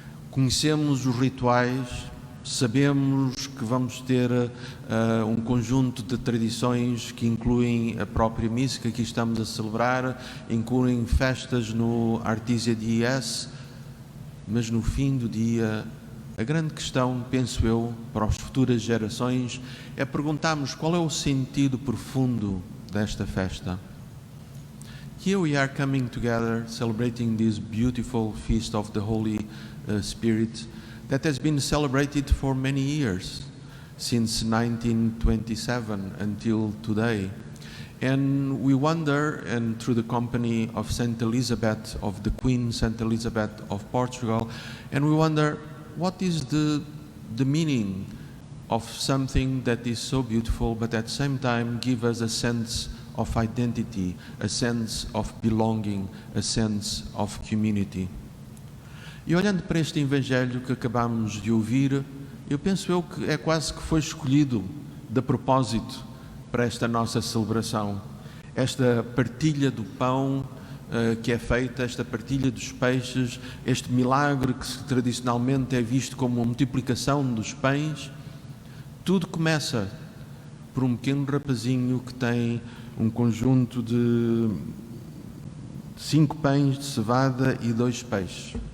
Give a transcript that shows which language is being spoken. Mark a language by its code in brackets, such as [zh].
[pt] Conhecemos os rituais, sabemos que vamos ter um conjunto de tradições que incluem a própria missa que aqui estamos a celebrar, incluem festas no Artesia Dies, mas no fim do dia, a grande questão, penso eu, para as futuras gerações, é perguntarmos qual é o sentido profundo desta festa. [en] Here we are coming together, celebrating this beautiful feast of the Holy Spirit that has been celebrated for many years, since 1927 until today. And we wonder, and through the company of Saint Elizabeth, of the Queen Saint Elizabeth of Portugal, and we wonder, what is the meaning of something that is so beautiful, but at the same time give us a sense of identity, a sense of belonging, a sense of community. [pt] E olhando para este Evangelho que acabamos de ouvir, eu penso que é quase que foi escolhido de propósito para esta nossa celebração. Esta partilha do pão que é feita, esta partilha dos peixes, este milagre que tradicionalmente é visto como a multiplicação dos pães, tudo começa por um pequeno rapazinho que tem um conjunto de 5 pães de cevada e 2 peixes.